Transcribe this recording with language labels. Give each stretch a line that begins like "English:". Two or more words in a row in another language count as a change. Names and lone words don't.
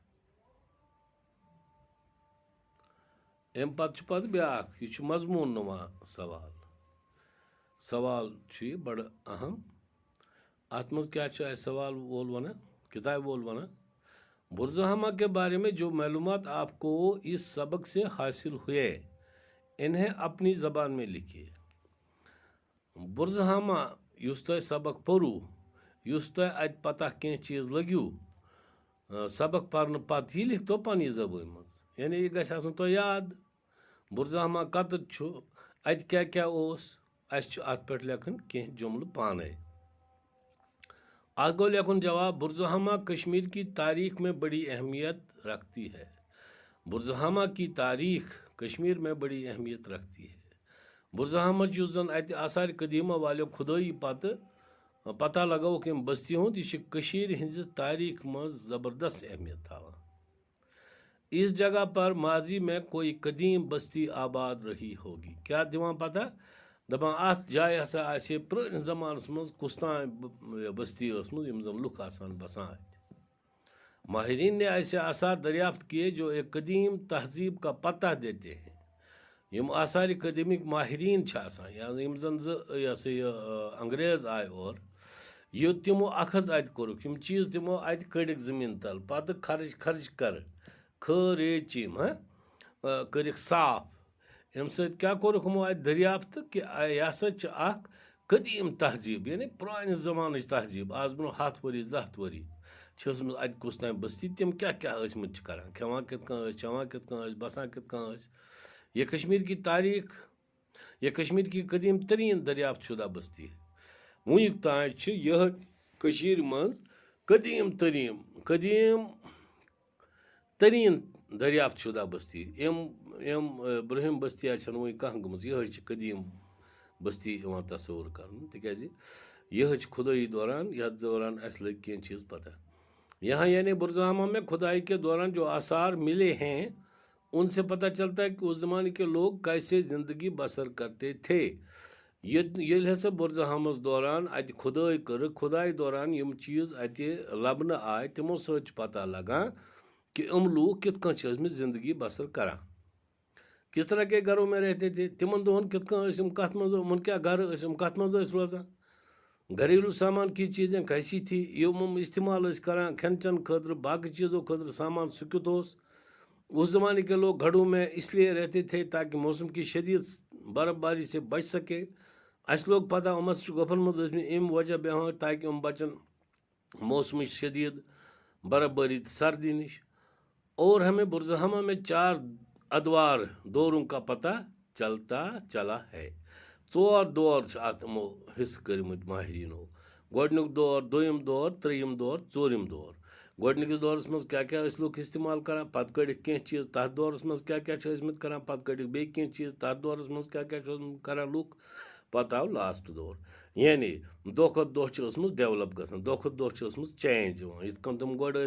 Kashmiri: امہِ پتہٕ چھُ پتہٕ بیٛاکھ، یہِ چھُ مضموٗن نُما سوال۔ سوال چھُ یہِ بڑٕ اہم۔ اتھ منٛز کیٛاہ چھُ اسہِ سوال وول ونان، کتابہِ وول ونان،
Urdu: برز حامہ کے بارے میں جو معلومات آپ کو اس سبق سے حاصل ہوئے انہیں اپنی زبان میں لکھیے۔
Kashmiri: برز حامہ یُس تۄہہِ سبق پوٚروٕ، یُس تۄہہِ اتہِ پتہ کینٛہہ چیٖز لٔگِو سبق پرنہٕ پتہٕ، یہِ لیکھتو پننہِ زبٲنۍ منٛز، یعنی یہِ گژھِ آسُن تۄہہِ یاد۔ برز حامہ کتٮ۪تھ چھُ، اتہِ کیٛاہ کیٛاہ اوس، اسہِ چھُ اتھ پٮ۪ٹھ لیکھٕنۍ کینٛہہ جملہٕ پانے۔ اتھ گوٚو لیکھُن جواب،
Urdu: برز حامہ کشمیر کی تاریخ میں بڑی اہمیت رکھتی ہے۔ برز حامہ کی تاریخ کشمیر میں بڑی اہمیت رکھتی ہے۔
Kashmiri: برز حامہ یُس زن اتہِ آثار قدیمہ والیو کھُدٲیی پتہٕ پتہ لگووُکھ ییٚمہِ بستی ہُنٛد، یہِ چھِ کٔشیٖرِ ہٕنٛزِ تاریخ منٛز زبردست اہمیت تھاوان۔
Urdu: اس جگہ پر ماضی میں کوئی قدیم بستی آباد رہی ہوگی۔
Kashmiri: کیٛاہ دِوان پتہ، دپان اتھ جایہِ ہسا آسہِ پرٛٲنِس زمانس منٛز کُس تام بستی ٲسمٕژ، یِم زن لُکھ آسان بسان اتہِ۔
Urdu: ماہرین نے ایسے آثار دریافت کیے جو ایک قدیم تہذیب کا پتہ دیتے ہیں۔
Kashmiri: یِم آثارِ قدیمٕکۍ ماہرین چھِ آسان، یا یِم زن انگریز آے اور، یہِ تِمو اخذ اتہِ کوٚرُکھ، یِم چیٖز تِمو اتہِ کٔڑِکھ زٔمیٖن تل، پتہٕ خرٕچ کٔرِکھ صاف، امہِ سۭتۍ کیٛاہ کوٚرُکھ یِمو اتہِ دٔریافتہٕ کہِ یہِ ہسا چھِ اکھ قدیٖم تہذیٖب، یعنی پرٛانہِ زمانٕچ تہذیٖب، آز برٛونٛہہ 100 ؤری 200 ؤری چھِ ٲسمٕژ اتہِ کُس تام بستی، تِم کیٛاہ کیٛاہ ٲسمٕتۍ چھِ کران، کھٮ۪وان کِتھ کٔنۍ ٲسۍ، چٮ۪وان کِتھ کٔنۍ ٲسۍ، بسان کِتھ کٔنۍ ٲسۍ۔
Urdu: یہ کشمیر کی تاریخ، یہ کشمیر کی قدیم ترین دریافت شدہ بستی ہے۔
Kashmiri: وُنیُک تام چھِ یِہے کٔشیٖرِ منٛز قدیٖم تریٖن دریافت شدہ بستی۔ یِم برٛونٛہِم بستیاں چھنہٕ وُنہِ کانٛہہ گٔمٕژ، یِہے چھِ قدیٖم بستی یِوان تصور کرنہٕ، تِکیٛازِ یِہے چھِ کھُدٲیی دوران، یتھ دوران اسہِ لٔگۍ کینٛہہ چیٖز پتہ۔
Urdu: یہاں یعنی برز حامہ میں کھدائی کے دوران جو آثار ملے ہیں، ان سے پتہ چلتا ہے کہ اس زمانے کے لوگ کیسے زندگی بسر کرتے تھے۔
Kashmiri: ییٚلہِ ہسا بُرزٕہامَس دوران اَتہِ کھُدٲے کٔرٕکھ کھُدایہِ دوران یِم چیٖز اَتہِ لَبنہٕ آے تِمو سۭتۍ چھُ پتہ لگان کہ یِم لوٗکھ کِتھ کٔنۍ چھِ ٲسۍمٕتۍ زندگی بسر کران
Urdu: کس طرح کے گھروں میں رہتے تھے
Kashmiri: تِمن دۄہن کِتھ کٔنۍ ٲسۍ یِم کَتھ منٛز یِمن کیٛاہ گرٕ ٲسۍ یِم کَتھ منٛز ٲسۍ روزان
Urdu: گھریلو سامان کی چیزیں کیسی تھی
Kashmiri: یِم استعمال ٲسۍ کران کھٮ۪ن چٮ۪ن خٲطرٕ باقٕے چیٖزو خٲطرٕ سامان سُہ کیُتھ اوس
Urdu: اس زمانے کے لوگ گھڑوں میں اس لیے رہتے تھے تاکہ موسم کی شدید برف باری سے بچ سکے
Kashmiri: اَسہِ لوگ پتہ یِم ہسا چھِ گۄپھن منٛز ٲسۍمٕتۍ اَمہِ وجہ بیٚہوان تاکہ یِم بچن موسمٕچ شدید برف باری تہٕ سردی نِش
Urdu: اور ہمیں بُرزٕہامہ میں 4 ادوار دوروں کا پتہ چلتا چلا ہے 4 دور
Kashmiri: چھِ اَتھ یِمو حصہٕ کٔرمٕتۍ ماہریٖنو گۄڈنیُک دور دوٚیِم دور ترٛیٚیِم دور ژوٗرِم دور گۄڈنِکِس دورس منٛز کیٛاہ کیٛاہ ٲسۍ لُکھ استعمال کران پتہٕ کٔڑِکھ کینٛہہ چیٖز تَتھ دورس منٛز کیٛاہ کیٛاہ چھِ ٲسۍمٕتۍ کران پتہٕ کٔڑِکھ بیٚیہِ کینٛہہ چیٖز تَتھ دورس منٛز کیٛاہ کیٛاہ چھِ اوسمُت کران لُکھ پتہٕ آو لاسٹ دور یعنی دۄہ کھۄتہٕ دۄہ چھِ ٲسمٕژ ڈیولپ گژھان دۄہ کھۄتہٕ دۄہ چھِ ٲسمٕژ چینج یِوان یِتھ کٔنۍ تِم گۄڈٕ